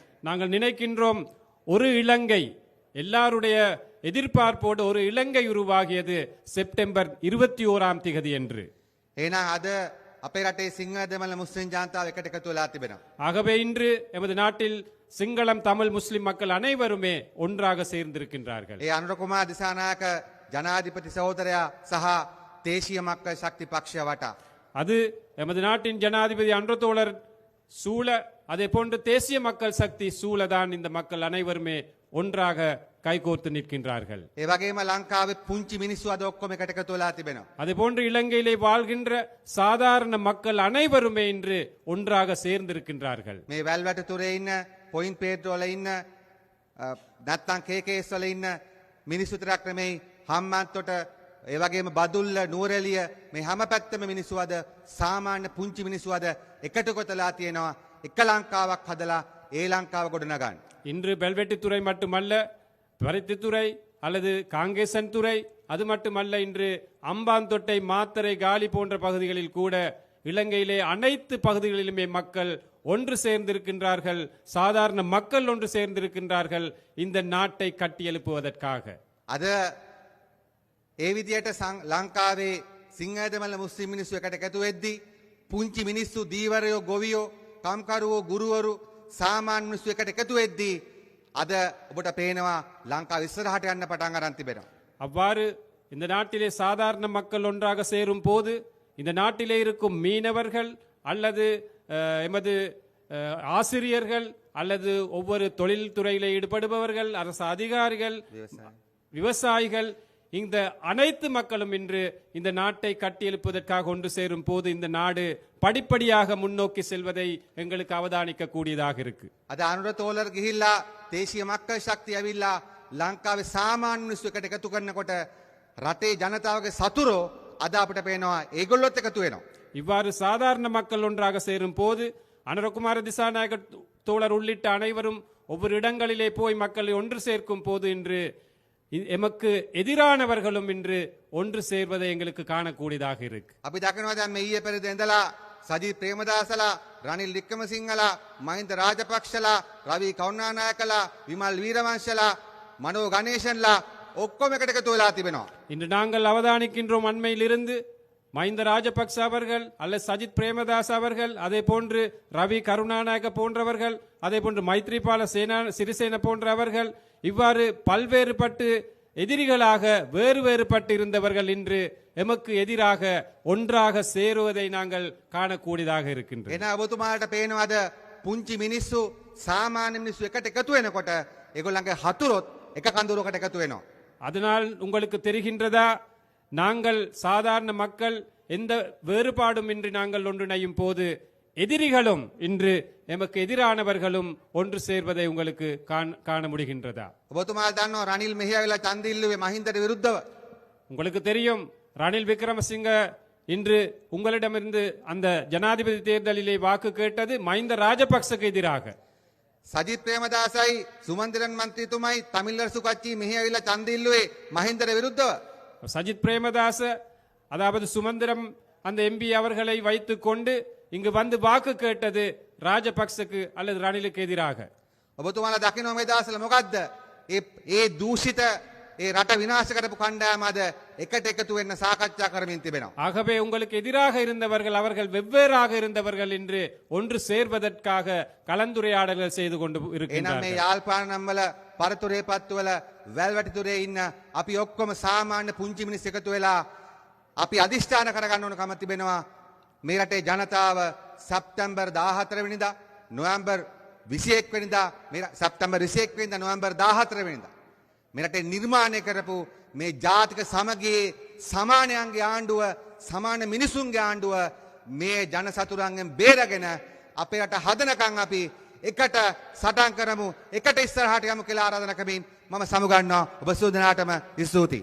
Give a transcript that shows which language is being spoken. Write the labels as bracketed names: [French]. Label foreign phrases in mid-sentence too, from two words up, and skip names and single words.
[Tamil] நாங்கள் நினைக்கின்றோம் ஒரு இலங்கை, எல்லாருடைய எதிர்பார்ப்போடு ஒரு இலங்கை உருவாகியது செப்டம்பர் 21ஆம் திகதி என்று. [Sinhala] එහෙනම් අද අපේ රටේ සිංහල දෙමළ මුස්ලිම් ජනතාව එකට එකතු වෙලා තිබෙනවා. [Tamil] ஆகவே இன்று எமது நாட்டில் சிங்களம் தமிழ் முஸ்லிம் மக்கள் அனைவருமே ஒன்றாக சேர்ந்திருக்கின்றார்கள். [Sinhala] ඒ අනුර කුමාර දිසානායක ජනාධිපති සහෝදරයා සහ දේශීය මක්කල් ශක්ති පක්ෂය වටා [Tamil] அது எமது நாட்டின் ஜனாதிபதி அன்றதோழர் சூழ, அதே போன்று தேசிய மக்கள் சக்தி சூழதான் இந்த மக்கள் அனைவருமே ஒன்றாக கைகோர்த்து நிற்கின்றார்கள். [Sinhala] ඒ වගේම ලංකාවේ පුංචි මිනිස්සු අද ඔක්කොම එකට එකතු වෙලා තිබෙනවා. [Tamil] அதே போன்று இலங்கையிலே வாழ்கின்ற சாதாரண மக்கள் அனைவருமே இன்று ஒன்றாக சேர்ந்திருக்கின்றார்கள். [Sinhala] මේ වැල්වැටතුරේ ඉන්න පොයින්ට් පේට්‍රෝල ඉන්න නැත්තම් කේකේස් වල ඉන්න මිනිස්සු තරක් නෙමෙයි, හම්බන්තොට ඒ වගේම බදුල්ල නුවරඑළිය මේ හැම පැත්තම මිනිස්සු අද සාමාන්‍ය පුංචි මිනිස්සු අද එකට කොටලා තියෙනවා එක ලංකාවක් හදලා ඒ ලංකාව ගොඩනගන්න. [Tamil] இன்று பெல்வெட்டித்துறை மட்டுமல்ல, பருத்தித்துறை அல்லது காங்கேசன் துறை, அது மட்டுமல்ல, இன்று அம்பாந்தொட்டை மாத்தரை காலி போன்ற பகுதிகளில் கூட இலங்கையிலே அனைத்து பகுதிகளிலுமே மக்கள் ஒன்று சேர்ந்திருக்கின்றார்கள். சாதாரண மக்கள் ஒன்று சேர்ந்திருக்கின்றார்கள் இந்த நாட்டை கட்டியெழுப்புவதற்காக. [Sinhala] අද ඒ විදියට ලංකාවේ සිංහල දෙමළ මුස්ලිම් මිනිස්සු එකට එකතු වෙද්දී පුංචි මිනිස්සු, දීවරයෝ, ගොවියෝ, කම්කරුවෝ, ගුරුවරු, සාමාන්‍ය මිනිස්සු එකට එකතු වෙද්දී අද ඔබට පේනවා ලංකාව ඉස්සරහට යන්න පටන් අරන් තිබෙනවා. [Tamil] அவ்வாறு இந்த நாட்டிலே சாதாரண மக்கள் ஒன்றாக சேரும் போது இந்த நாட்டிலே இருக்கும் மீனவர்கள் அல்லது எமது ஆசிரியர்கள் அல்லது ஒவ்வொரு தொழில் துறையிலே ஈடுபடுபவர்கள், அரசு அதிகாரிகள், விவசாயிகள், இந்த அனைத்து மக்களும் இன்று இந்த நாட்டை கட்டியெழுப்பதற்காக ஒன்று சேரும் போது இந்த நாடு படிப்படியாக முன்னோக்கி செல்வதை எங்களுக்கு அவதானிக்க கூடியதாக இருக்கு. [Sinhala] අද අනුර තෝලර් ගිහිල්ලා දේශීය මක්කල් ශක්තිය ඇවිල්ලා ලංකාවේ සාමාන්‍ය මිනිස්සු එකට එකතු කරනකොට රටේ ජනතාවගේ සතුරෝ අද අපිට පේනවා ඒගොල්ලොත් එකතු වෙනවා. [Tamil] இவ்வாறு சாதாரண மக்கள் ஒன்றாக சேரும் போது அனுரகுமார திசாநாயக தோழர் உள்ளிட்ட அனைவரும் ஒவ்வொரு இடங்களிலே போய் மக்களை ஒன்று சேர்க்கும் போது இன்று எமக்கு எதிரானவர்களும் இன்று ஒன்று சேர்வதை எங்களுக்கு காணக்கூடியதாக இருக்கு. [Sinhala] අපි දකිනවා දැන් මේ ඊයේ පෙරේද ඉඳලා සජිත් ප්‍රේමදාසලා, රනිල් වික්‍රමසිංහලා, මහින්ද රාජපක්ෂලා, රවි කරුණානායකලා, විමල් වීරවංශලා, මනෝ ගණේෂන්ලා ඔක්කොම එකට එකතු වෙලා තිබෙනවා. [Tamil] இன்று நாங்கள் அவதானிக்கின்றோம், அண்மையிலிருந்து மஹிந்த ராஜபக்ச அவர்கள் அல்லது சஜித் பிரேமதாஸ் அவர்கள், அதே போன்று ரவி கருணாநாயக போன்றவர்கள், அதே போன்று மைத்ரிபால சிறிசேன போன்றவர்கள், இவ்வாறு பல்வேறுபட்டு எதிரிகளாக வேறுபட்டு இருந்தவர்கள் இன்று எமக்கு எதிராக ஒன்றாக சேருவதை நாங்கள் காணக்கூடியதாக இருக்கின்றோம். [Sinhala] එන ඔබතුමාලට පේනවද පුංචි මිනිස්සු, සාමාන්‍ය මිනිස්සු එකට එකතු වෙනකොට ඒගොල්ලන්ගේ හතුරොත් එක කඳුරකට එකතු වෙනවා. [Tamil] அதனால் உங்களுக்கு தெரிகின்றதா, நாங்கள் சாதாரண மக்கள் எந்த வேறுபாடும் இன்றி நாங்கள் ஒன்றிணையும் போது எதிரிகளும் இன்று எமக்கு எதிரானவர்களும் ஒன்று சேர்வதை உங்களுக்கு காண முடிகின்றதா? [Sinhala] ඔබතුමාලා දන්නවා රනිල් මෙහියවිලා ඡන්ද ඉල්ලුවේ මහින්දට විරුද්ධව. [Tamil] உங்களுக்கு தெரியும், ரணில் விக்ரமசிங்க இன்று உங்களிடமிருந்து அந்த ஜனாதிபதி தேர்தலிலே வாக்கு கேட்டது மஹிந்த ராஜபக்சக்கு எதிராக. [Sinhala] සජිත් ප්‍රේමදාසයි සුමන්දිරන් මන්ත්‍රීතුමයි තමිල්ලරසු කච්චි මෙහියවිලා ඡන්ද ඉල්ලුවේ මහින්දට විරුද්ධව. [Tamil] சஜித் பிரேமதாச அதாவது சுமந்திரம் அந்த எம்பி அவர்களை வைத்துக் கொண்டு இங்கு வந்து வாக்கு கேட்டது ராஜபக்சக்கு அல்லது ரணிலுக்கு எதிராக. [Sinhala] ඔබතුමාලා දකිනවා මේ දවස්වල මොකද්ද? ඒ දූෂිත ඒ රට විනාශ කරපු කණ්ඩායම අද එකට එකතු වෙන්න සාකච්ඡා කරමින් තිබෙනවා. [Tamil] ஆகவே உங்களுக்கு எதிராக இருந்தவர்கள் அவர்கள் வெவ்வேறாக இருந்தவர்கள் என்று ஒன்று சேர்வதற்காக கலந்துரையாடல்கள் செய்து கொண்டு [Sinhala] එහෙනම් [Tamil] இருக்கின்றார்கள். [Sinhala] මේ යාල්පාණම් වල පරතුරේ පත්තුවල වැල්වැටිතුරේ ඉන්න අපි ඔක්කොම සාමාන්‍ය පුංචි මිනිස් එකතු වෙලා අපි අදිෂ්ඨාන කරගන්න ඕන කම තිබෙනවා. මේ රටේ ජනතාව සැප්තැම්බර් 14 වෙනිදා නොවැම්බර් 21 වෙනිදා සැප්තැම්බර් 21 වෙනිදා නොවැම්බර් 14 වෙනිදා මේ රටේ නිර්මාණය කරපු මේ ජාතික සමගියේ සමානයන්ගේ ආණ්ඩුව සමාන මිනිසුන්ගේ ආණ්ඩුව මේ ජන සතුරන්ගෙන් බේරගෙන අපේ රට හදනකම් අපි එකට සටන් කරමු එකට ඉස්සරහට යමු කියලා ආරාධනා කරමින් මම සමුගන්නවා ඔබ සූදනාටම ස්තුතියි.